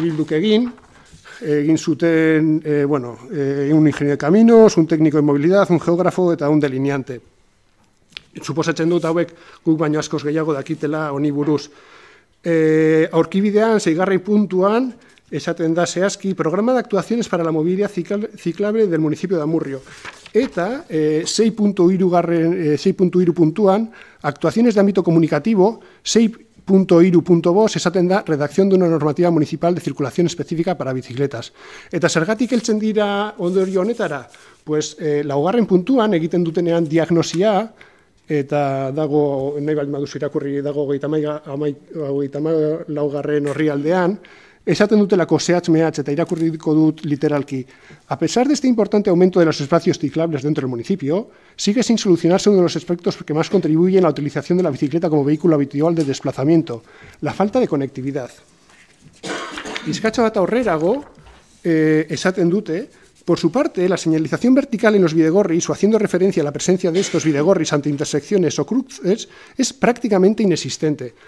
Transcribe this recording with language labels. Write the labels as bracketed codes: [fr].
[eu] Bilduk egin zuten, [es] un ingeniero de caminos, un técnico de movilidad, un geógrafo eta un delineante. [eu] Suposatzen dut hauek guk baino askoz gehiago dakitela honi buruz. Aurkibidean, 6. puntuan, esaten da zehazki, [es] programa de actuaciones para la movilidad ciclable del municipio de Amurrio. [eu] Eta 6.3 puntuan, [es] actuaciones de ámbito comunicativo, 6.3.2 [eu] esaten da [es] redacción de una normativa municipal de circulación específica para bicicletas. [eu] Eta zergatik heltzen dira ondorio honetara? Pues, 4. puntuan egiten dutenean diagnosia, eta dago, nahi baldin baduzu irakurri, dago 34. orrialdean, esaten dutelako zehatz mehatz eta irakurriko dut literalki. [es] A pesar de este importante aumento de los espacios ciclables dentro del municipio, sigue sin solucionarse uno de los aspectos que más contribuyen a la utilización de la bicicleta como vehículo habitual de desplazamiento, la falta de conectividad. [eu] Bizkatxo bat aurrerago, esaten dute, [es] por su parte, la señalización vertical en los bidegorris, o haciendo referencia a la presencia de estos bidegorris ante intersecciones o cruces, es prácticamente inexistente.